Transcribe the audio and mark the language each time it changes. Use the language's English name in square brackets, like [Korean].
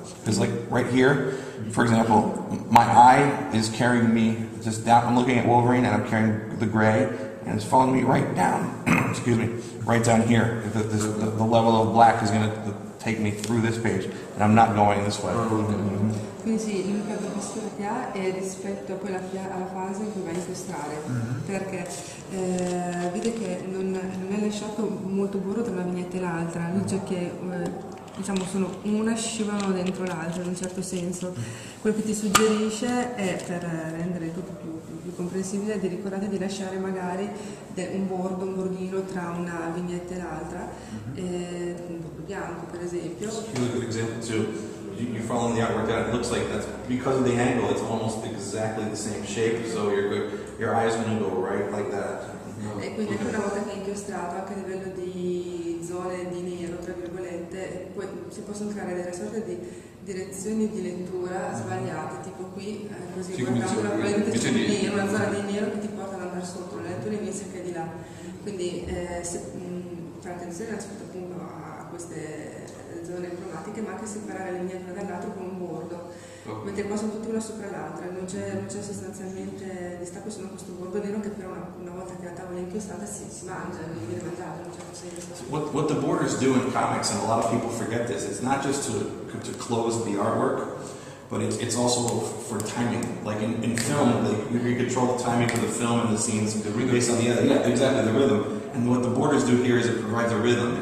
[English] Because like right here, for example, my eye is carrying me just down, I'm looking at Wolverine and I'm carrying the gray, and it's following me right down, excuse me, right down here. The level of black is going to take me through this page, and I'm not going this way. [Italian] Quindi sì, l'unica professione che ha è rispetto poi alla fase in cui va a incastrare, perché vede che non è lasciato molto burro tra una vignetta e l'altra, dice che sono una scivolano dentro l'altra in un certo senso. Quello che ti suggerisce è, per rendere il tutto più comprensibile, di ricordare di lasciare magari un bordino tra una vignetta e l'altra, un bordo bianco per esempio. [English] Here's a good example too. You're following the artwork down. It looks like that's because of the angle. It's almost exactly the same shape. So your eye is going to go right like that. [Italian] E quindi anche una volta che è inchiostrato, anche a livello di zone di nero, tra virgolette, poi si possono creare delle sorte di direzioni di lettura sbagliate, tipo qui, così sì, guardando invece c'è una zona di nero che ti porta ad andare sotto, la lettura invece che è di là. Quindi fare attenzione innanzitutto appunto a queste zone cromatiche, ma anche separare le miniature dall'altro con un bordo, mentre qua sono tutte una sopra l'altra, non c'è sostanzialmente distacco, se non questo bordo nero che però una volta che la tavola è inchiostata si mangia, viene mangiato in un certo senso. [English] What the borders do in comics, and a lot of people forget this, it's not just to close the artwork, but it's also for timing. Like in film, you control the timing for the film and the scenes based on the other. Yeah, exactly, the rhythm. And what the borders do here is it provides a rhythm.